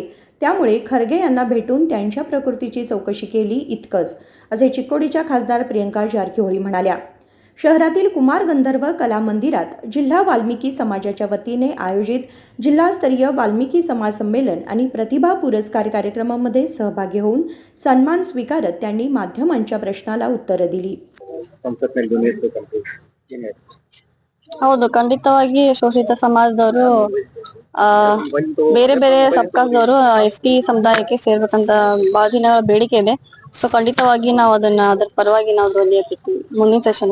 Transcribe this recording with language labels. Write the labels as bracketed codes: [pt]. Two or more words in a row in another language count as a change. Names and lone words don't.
[mr] त्यामुळे खरगे यांना भेटून त्यांच्या प्रकृतीची चौकशी केली इतकंच, असे चिक्कोडीच्या खासदार प्रियंका जारकिहोळी म्हणाल्या. शहरातील कुमार गंधर्व कला मंदिरात जिल्हा वाल्मिकी समाजाच्या वतीने आयोजित जिल्हास्तरीय वाल्मिकी समाज संमेलन आणि प्रतिभा पुरस्कार कार्यक्रमामध्ये सहभागी होऊन सन्मान स्वीकारत त्यांनी माध्यमांच्या प्रश्नाला उत्तरं दिली. [kn] ಹೌದು, ಖಂಡಿತವಾಗಿ ಶೋಷಿತ ಸಮಾಜದವರು ಬೇರೆ ಬೇರೆ ಸಬ್ಕಾಸ್ದವರು ST ಸಮುದಾಯಕ್ಕೆ ಸೇರ್ಬೇಕಂತ ಬಹಳ ದಿನ ಬೇಡಿಕೆ ಇದೆ. ಸೊ ಖಂಡಿತವಾಗಿ ನಾವು ಅದರ ಪರವಾಗಿ ನಾವು ಧ್ವನಿ ಎತ್ತುತ್ತೀವಿ ಮುಂದಿನ ಸೆಷನ್.